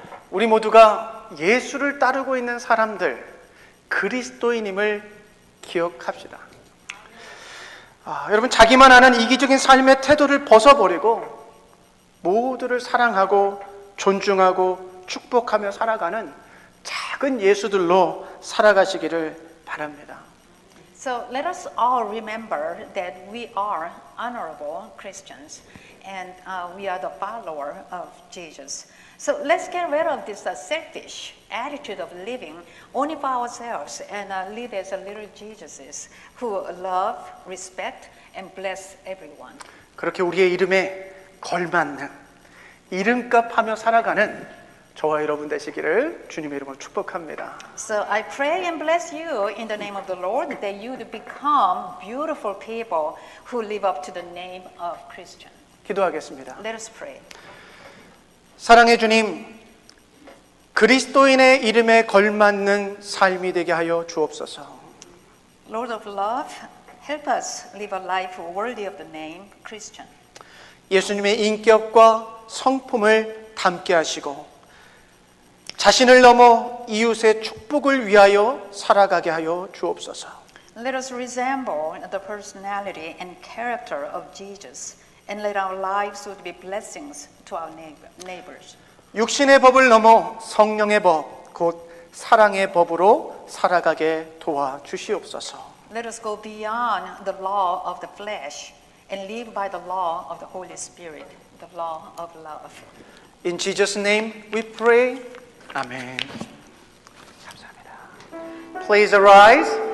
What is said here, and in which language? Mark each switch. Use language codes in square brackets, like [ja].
[ko] 우리 모두가 예수를 따르고 있는 사람들, 그리스도인임을 기억합시다. 여러분, 자기만 아는 이기적인 삶의 태도를 벗어버리고 모두를 사랑하고 존중하고 축복하며 살아가는 작은 예수들로 살아가시기를 바랍니다. [en] So let us all remember that we are honorable Christians and we are the follower of Jesus. So let's get rid of this selfish attitude of living only for ourselves and live as a little Jesuses who love, respect, and bless everyone. [ko] 그렇게 우리의 이름에 걸맞는 이름값하며 살아가는 저와 여러분 되시기를 주님의 이름으로 축복합니다. [en] So I pray and bless you in the name of the Lord that you would become beautiful people who live up to the name of Christian. [ko] 기도하겠습니다. [en] Let us pray. [ko] 사랑의 주님, 그리스도인의 이름에 걸맞는 삶이 되게 하여 주옵소서. [en] Lord of love, help us live a life worthy of the name Christian. [ko] 예수님의 인격과 성품을 담게 하시고 자신을 넘어 이웃의 축복을 위하여 살아가게 하여 주옵소서. [en] Let us resemble the personality and character of Jesus and let our lives would be blessings to our neighbors. [ko] 육신의 법을 넘어 성령의 법, 곧 사랑의 법으로 살아가게 도와 주시옵소서. [en] Let us go beyond the law of the flesh and live by the law of the Holy Spirit, the law of love. In Jesus' name we pray. Amen. [ko] 감사합니다. [en] Please arise.